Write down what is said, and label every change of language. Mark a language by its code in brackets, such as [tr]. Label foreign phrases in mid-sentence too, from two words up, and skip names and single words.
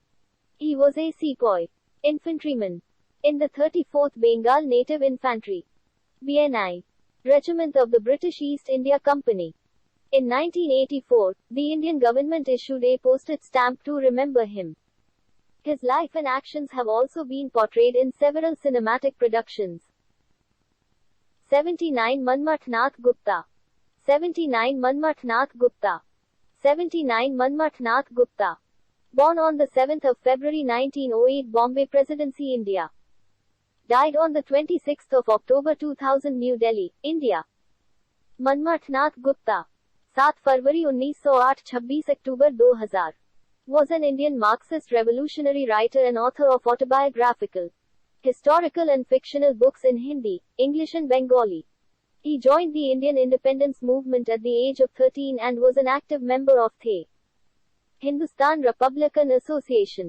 [en] He was a sepoy, infantryman, in the 34th Bengal Native Infantry, BNI, Regiment of the British East India Company. In 1984, the Indian government issued a postage stamp to remember him. His life and actions have also been portrayed in several cinematic productions. 79 Manmath Nath Gupta. 79 Manmath Nath Gupta. 79 Manmath Nath Gupta. Born on the 7th of February 1908, Bombay Presidency, India. Died on the 26th of October 2000, New Delhi, India. [hi] Manmath Nath Gupta, 7 फरवरी 1908 26 अक्टूबर 2000, [en] was an Indian Marxist revolutionary writer and author of autobiographical, historical and fictional books in Hindi, English and Bengali. He joined the Indian independence movement at the age of 13 and was an active member of the Hindustan Republican Association.